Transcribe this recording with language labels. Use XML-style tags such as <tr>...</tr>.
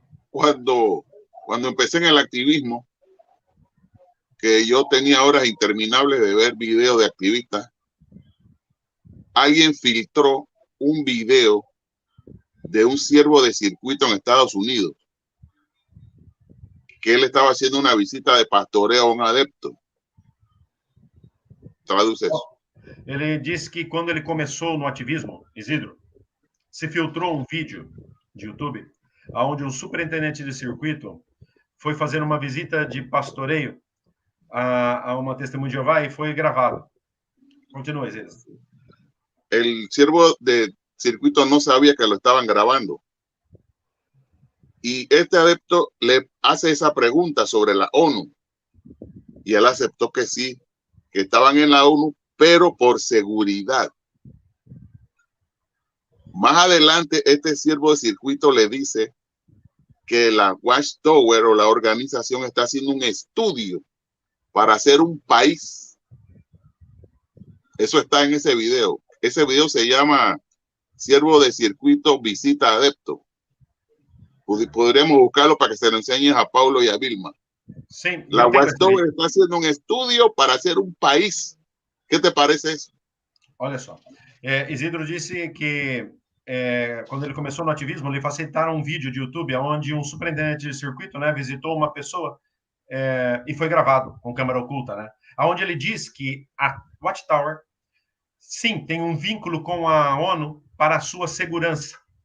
<es>Cuando empecé en el activismo, que yo tenía horas interminables de ver videos de activistas, alguien filtró un video de un siervo de circuito en Estados Unidos, que él estaba haciendo una visita de pastoreo a un adepto. Traduce eso.</es> <pt>Ele disse que quando ele começou no ativismo, Isidro, se filtrou um vídeo de YouTube onde um superintendente de circuito foi fazer uma visita de pastoreio a uma testemunha de Jeová e foi gravado.</pt> <es>Continúa, Isidro. El siervo de circuito no sabía que lo estaban grabando. Y este adepto le hace esa pregunta sobre la ONU. Y él aceptó que sí, que estaban en la ONU, pero por seguridad. Más adelante, este siervo de circuito le dice que la Watchtower o la organización está haciendo un estudio para hacer un país. Eso está en ese video. Ese video se llama Siervo de Circuito Visita Adepto. Podríamos buscarlo para que se lo enseñes a Paulo y a Vilma.</es> <pt>Sim,</pt> <es>La Watchtower está haciendo un estudio para hacer un país. ¿Qué te parece eso?</es> <pt>Olha só. Isidro disse que quando ele começou no ativismo, ele facilitaram um vídeo de YouTube onde um superintendente de circuito, né, visitou uma pessoa e foi gravado com câmera oculta, né? Onde ele diz que a Watchtower, sim, tem um vínculo com a ONU para a sua segurança.</pt>